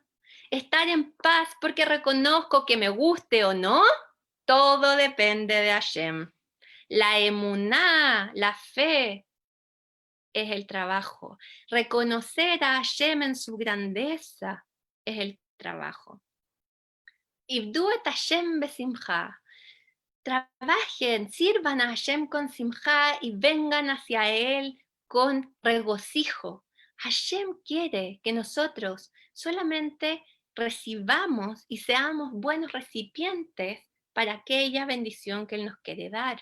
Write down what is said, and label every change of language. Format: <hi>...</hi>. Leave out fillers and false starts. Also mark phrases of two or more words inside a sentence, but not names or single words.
<es>Estar en paz porque reconozco que me guste o no, todo depende de Hashem. La emuná, la fe, es el trabajo. Reconocer a Hashem en su grandeza es el trabajo.</es> <he>Ibdu et Hashem besimcha.</he> <es>Trabajen, sirvan a Hashem con simcha y vengan hacia Él con regocijo. Hashem quiere que nosotros solamente recibamos y seamos buenos recipientes para aquella bendición que Él nos quiere dar.</es>